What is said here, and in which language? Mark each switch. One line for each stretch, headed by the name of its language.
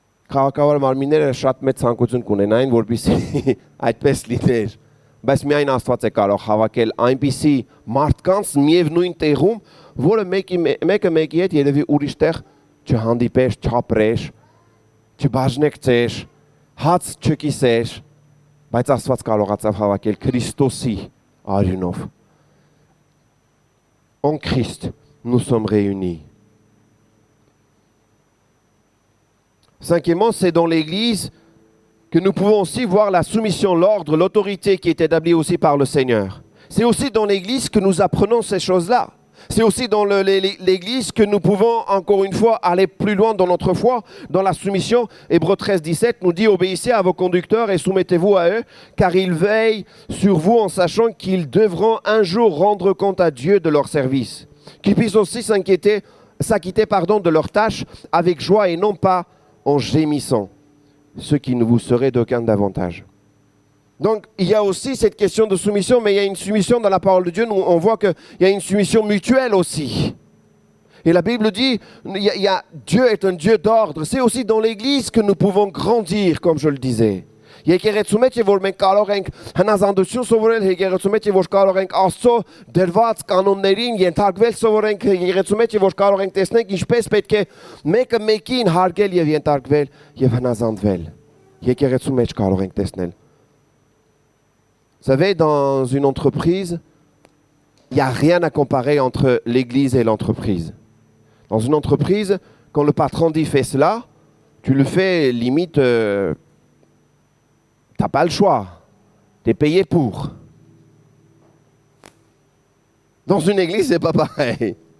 Armenian: Քաղաքավար մարմինները շատ մեծ ցանկություն կունենային, որպեսզի այդպես լիներ, բայց միայն Աստված է կարող հավաքել այնպիսի մարդկանց միևնույն տեղում, որը մեկը մեկի հետ երևի ուրիշ տեղ չհանդիպեր, չապրեր, չբաժնեկցեր, հաց չկիսեր, բայց Աստված կարողացավ հավաքել Քրիստոսի արյունով։
French: En Christ, nous sommes réunis. Cinquièmement, c'est dans l'Église que nous pouvons aussi voir la soumission, l'ordre, l'autorité qui est établie aussi par le Seigneur. C'est aussi dans l'Église que nous apprenons ces choses-là. C'est aussi dans l'Église que nous pouvons, encore une fois, aller plus loin dans notre foi, dans la soumission. Hébreux 13, 17 nous dit « Obéissez à vos conducteurs et soumettez-vous à eux, car ils veillent sur vous en sachant qu'ils devront un jour rendre compte à Dieu de leur service. Qu'ils puissent aussi s'acquitter de leurs tâches avec joie et non pas en gémissant, ce qui ne vous serait d'aucun avantage. » Donc, il y a aussi cette question de soumission, mais il y a une soumission dans la parole de Dieu. Nous, on voit qu'il y a une soumission mutuelle aussi. Et la Bible dit, Dieu est un Dieu d'ordre. C'est aussi dans l'Église que nous pouvons grandir, comme je le disais.
Armenian: Եկեղեցու մեջ է որ մենք կարող ենք հնազանդություն սովորել, եկեղեցու մեջ է որ կարող ենք Աստծո դրված կանոններին ենթարկվել սովորենք, եկեղեցու մեջ է որ կարող ենք տեսնենք ինչպես պետք է մեկը մեկին հարգել եւ ենթարկվել եւ հնազանդվել։ Եկեղեցու մեջ կարող ենք տեսնել։
French: Vous savez, dans une entreprise, il n'y a rien à comparer entre l'église et l'entreprise. Dans une entreprise, quand le patron dit fais cela, tu le fais limite, tu n'as pas le choix. Tu es payé pour. Dans une église, ce n'est pas pareil.